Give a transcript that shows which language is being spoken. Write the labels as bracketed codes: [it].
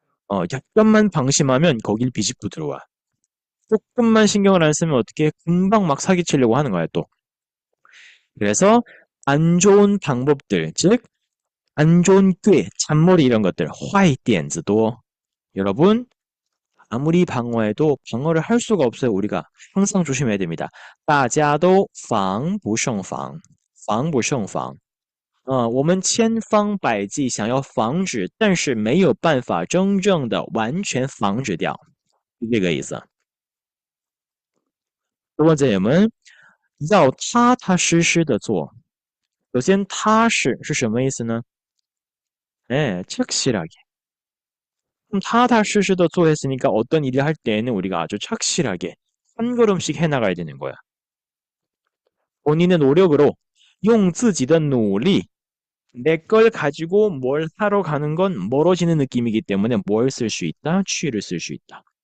[ko] 약간만 방심하면 거길 비집고 들어와. 조금만 신경을 안 쓰면 어떻게 금방 막 사기치려고 하는 거야 또. 그래서 안 좋은 방법들, 즉 안 좋은 꾀, 잔머리 이런 것들, [zh] 坏点子多. [ko] 여러분 아무리 방어해도 방어를 할 수가 없어요. 우리가 항상 조심해야 됩니다. [zh] 大家都防不胜防，防不胜防。我们千方百计想要防止，但是没有办法真正的完全防止掉，是这个意思。 [ko] 두 번째 예문, [zh] 要踏踏实实的做。首先踏实是什么意思呢? [ko] 네, 착실하게. 그럼踏踏实实的做했으니까 어떤 일을 할 때에는 우리가 아주 착실하게 한 걸음씩 해나가야 되는 거야. 본인의 노력으로 [zh] 用自己的努力 [ko] 내 걸 가지고 뭘 하러 가는 건 멀어지는 느낌이기 때문에 뭘 쓸 수 있다? 취를 쓸 수 있다.